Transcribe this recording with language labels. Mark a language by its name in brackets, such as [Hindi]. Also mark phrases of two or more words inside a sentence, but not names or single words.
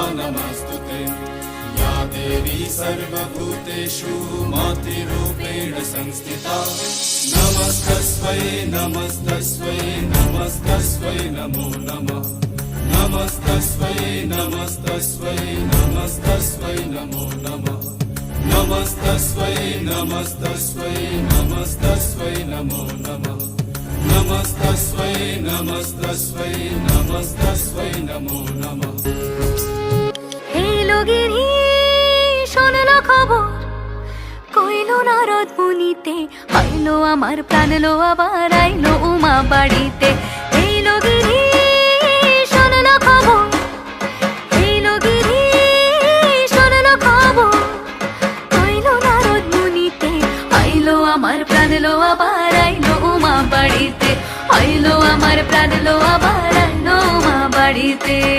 [Sanskrit] नमस्तुते या देवी सर्वभूतेषु मातृरूपेण संस्थिता नमस्तस्मै नमस्तस्मै नमस्तस्मै नमो नमः नमस्तस्मै नमस्तस्मै नमस्तस्मै नमो नमः नमस्तस्मै नमस्तस्मै नमस्तस्मै नमो नमः नमस्तस्मै नमस्तस्मै नमस्तस्मै नमो नमः [Bangla] এলো গিরি শোনলো খবর কইলো নারদ মুনিতে আইলো আমার প্রাণ লো আবার আইলো উমা বাড়িতে এলো গিরি শোনলো খবর এলো গিরি শোনলো খবর কইলো নারদ মুনিতে আইলো আমার প্রাণ লো আবার আইলো উমা বাড়িতে আইলো আমার প্রাণ লো আবার আইলো উমা বাড়িতে